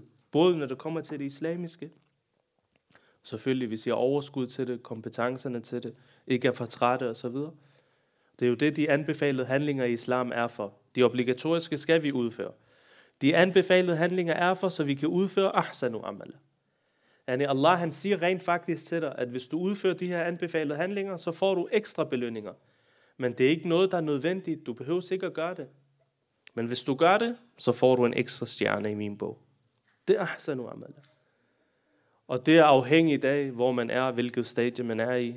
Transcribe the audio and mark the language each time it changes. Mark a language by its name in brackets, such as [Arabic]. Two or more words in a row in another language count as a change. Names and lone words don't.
[Danish] Både når det kommer til det islamiske, selvfølgelig hvis jeg har overskud til det, kompetencerne til det, ikke er for trætte osv. Det er jo det, de anbefalede handlinger i islam er for. De obligatoriske skal vi udføre. De anbefalede handlinger er for, så vi kan udføre [Arabic] أحسن عمل. [Danish] Allah, han siger rent faktisk til dig, at hvis du udfører de her anbefalede handlinger, så får du ekstra belønninger. Men det er ikke noget, der er nødvendigt. Du behøver ikke at gøre det. Men hvis du gør det, så får du en ekstra stjerne i min bog. Det er [Arabic] أحسن عمل. [Danish] Og det er afhængigt af, hvor man er, hvilket stadie man er i.